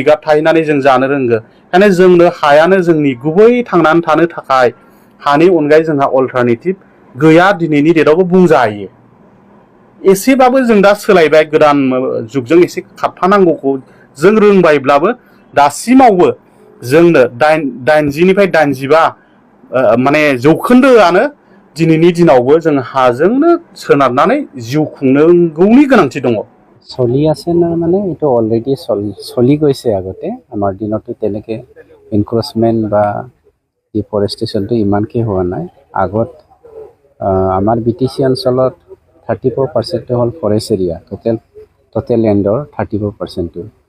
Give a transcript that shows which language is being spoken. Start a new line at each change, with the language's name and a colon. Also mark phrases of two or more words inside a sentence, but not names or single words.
Bodo: गार्ड थाहैनानै जों जानो रोंगो ओंखायनो जोंनो हायानो जोंनि गुबै थांनानै थानो थाखाय हानि अनगायै जोंहा अल्टारनेटिभ गैया दिनैनि डेटआवबो बुंजायो एसेबाबो जों दा सोलायबाय गोदान जुगजों एसे खारफानांगौखौ जों रोंबायब्लाबो दासिमावबो जोंनो 80निफ्राय 85 माने जौखोन्दोआनो दिनैनि दिनावबो जों हाजोंनो सोनारनानै जिउ खुंनांगौनि गोनांथि दङ
Assamese: চলি আছে না মানে এইটো অলৰেডি চলি গৈছে আগতে আমাৰ দিনতো তেনেকৈ এনক্ৰচমেণ্ট বা ডিফৰেষ্টেশ্যনটো ইমানকৈ হোৱা নাই আগত আমাৰ BTC অঞ্চলত 34% হ'ল
English: forest area total land
Assamese: 34%টো